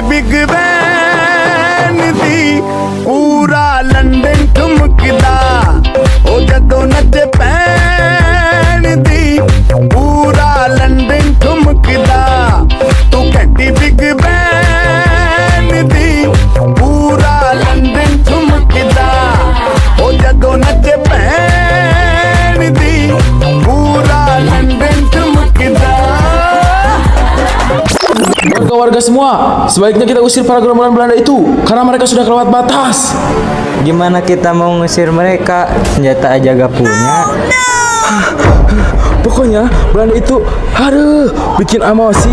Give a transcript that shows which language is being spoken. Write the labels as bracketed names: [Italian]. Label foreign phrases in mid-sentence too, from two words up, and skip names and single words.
[Punjabi] ਬਿਗ ਬੈਨ ਦੀ ਪੂਰਾ ਲੰਦਨ ਠੁਮਕਦਾ ਓ ਜਦੋਂ ਨੱਚੇ ਪੈਨ ਦੀ ਪੂਰਾ ਲੰਦਨ ਠੁਮਕਦਾ ਤੂ ਕੈਂਟੀ ਬਿਗ ਬੈਨ ਦੀ ਪੂਰਾ ਲੰਦਨ ਠੁਮਕਦਾ ਓ ਜਦੋਂ ਨੱਚੇ ਪੈਨ ਦੀ ਪੂਰਾ ਲੰਦਨ ਠੁਮਕਦਾ. [Indonesian] Warga-warga semua, sebaiknya kita usir para gerombolan Belanda itu karena mereka sudah kelewat batas. Gimana kita mau ngusir mereka? Senjata aja gak punya. Pokoknya Belanda itu bikin emosi.